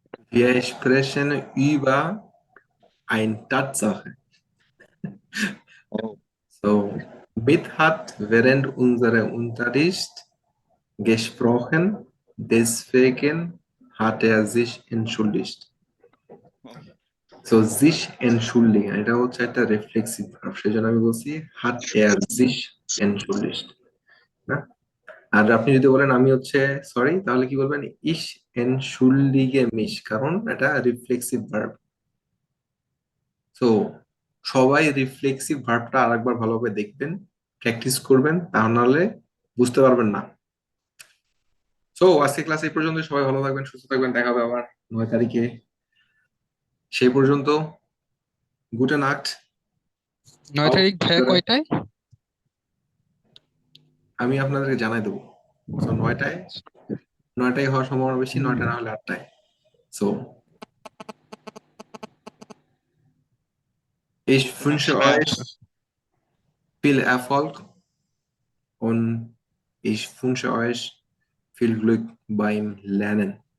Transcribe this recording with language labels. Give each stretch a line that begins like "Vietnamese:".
German: wir sprechen über eine Tatsache. So, Mit hat während unserem Unterricht gesprochen, deswegen hat er sich entschuldigt.
Bangla: So, sich entschuldigen, এটা হচ্ছে একটা reflexive verb, সেজন্য আমি বলছি
German: hat er sich entschuldigt,
Bangla: না? আর আপনি যদি বলেন আমি হচ্ছে সরি, তাহলে কি বলবেন
German: ich entschuldige mich,
Bangla: কারণ এটা রিফ্লেক্সিভ ভার্ব। সো সবাই রিফ্লেক্সিভ ভার্বটা আরেকবার ভালোভাবে দেখবেন, প্র্যাকটিস করবেন, তা নাহলে বুঝতে পারবেন না। সো আজকে ক্লাস এই পর্যন্ত। সবাই ভালো থাকবেন, সুস্থ থাকবেন, দেখা হবে আবার 9 তারিখে। সেই পর্যন্ত গুড নাইট। 9 তারিখ ভাইয়া কয়টায়? আমি আপনাদেরকে জানাই দেবো। সো 9টায় হওয়ার সম্ভাবনা বেশি, 9টা না হলে 8টায়।
German: সো ich wünsche euch viel Erfolg und ich wünsche euch viel Glück beim Lernen.